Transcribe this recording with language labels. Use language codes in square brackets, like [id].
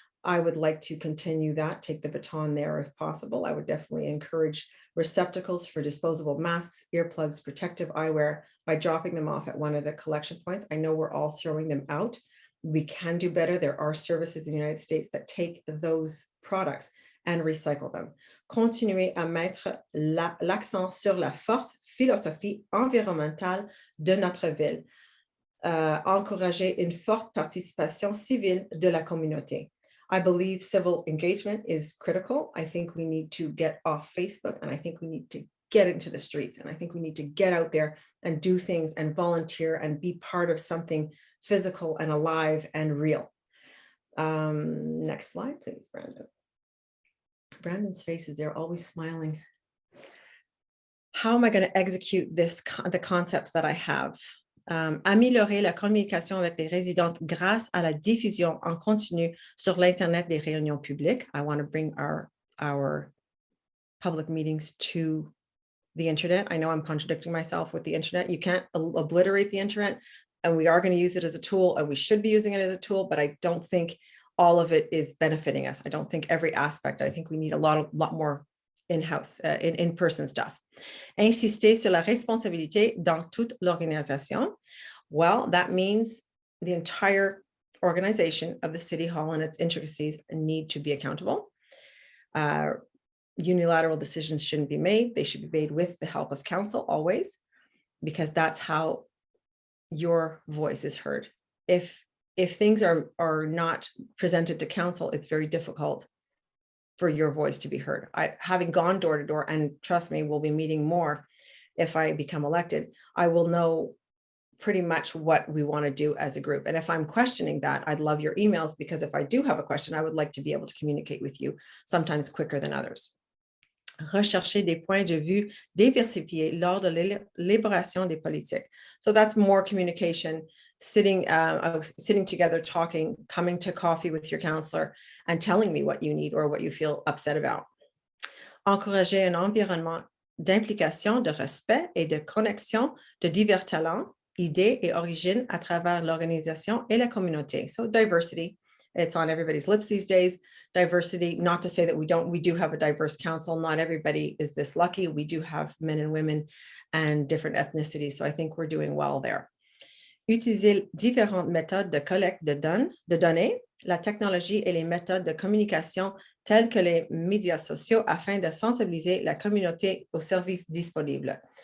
[en] I would like to continue that, take the baton there if possible. I would definitely encourage receptacles for disposable masks, earplugs, protective eyewear by dropping them off at one of the collection points. I know we're all throwing them out. We can do better. There are services in the United States that take those products and recycle them. [fr] Continuer à mettre l'accent sur la forte philosophie environnementale de notre ville. Encourager une forte participation civile de la communauté. [en] I believe civil engagement is critical. I think we need to get off Facebook, and I think we need to get into the streets, and I think we need to get out there and do things and volunteer and be part of something physical and alive and real. Next slide, please, Brandon. Brandon's face is there, always smiling. How am I going to execute the concepts that I have? [fr] Améliorer la communication avec les résidents grâce à la diffusion en continu sur l'Internet des réunions publiques. [en] I want to bring our public meetings to the internet. I know I'm contradicting myself with the internet. You can't obliterate the internet, and we are going to use it as a tool, and we should be using it as a tool, but I don't think all of it is benefiting us. I don't think every aspect. I think we need a lot more in-house, in-person stuff. [fr] Insister sur la responsabilité dans toute l'organisation. [en] Well, that means the entire organization of the City Hall and its intricacies need to be accountable. Unilateral decisions shouldn't be made. They should be made with the help of council always, because that's how your voice is heard. If things are not presented to council, it's very difficult for your voice to be heard. Having gone door to door, and trust me, we'll be meeting more if I become elected, I will know pretty much what we want to do as a group. And if I'm questioning that, I'd love your emails, because if I do have a question, I would like to be able to communicate with you, sometimes quicker than others. [fr] Rechercher des points de vue diversifiés lors de l'élaboration des politiques. [en] So that's more communication, sitting together, talking, coming to coffee with your councillor and telling me what you need or what you feel upset about. [fr] Encourager un environnement d'implication, de respect et de connexion de divers talents, idées et origines à travers l'organisation et la communauté. [en] So diversity, it's on everybody's lips these days. Diversity, not to say that we do have a diverse council. Not everybody is this lucky. We do have men and women and different ethnicities. So I think we're doing well there. [fr] Utiliser différentes méthodes de collecte de données, la technologie et les méthodes de communication telles que les médias sociaux afin de sensibiliser la communauté aux services disponibles.